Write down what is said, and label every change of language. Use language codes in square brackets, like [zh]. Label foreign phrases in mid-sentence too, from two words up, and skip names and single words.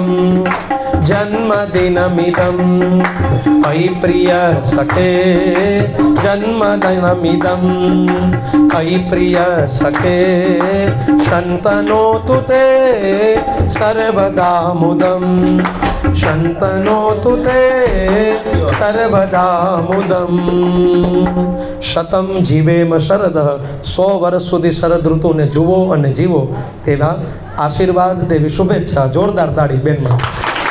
[sa] जन्मदिनमिदं अयि प्रिय सखे, जन्मदिनमिदं अयि प्रिय सखे, शन्तनोतु ते सर्वदा मुदं, शन्तनोतु ते सर्वदा मुदं। शतं जीवेम शरदः, [gu] 100 વર્ષ સુધી શરદ ઋતુને જુઓ અને જીવો તેવા આશીર્વાદ, તેવી શુભેચ્છા। જોરદાર તાળી બેનમાં।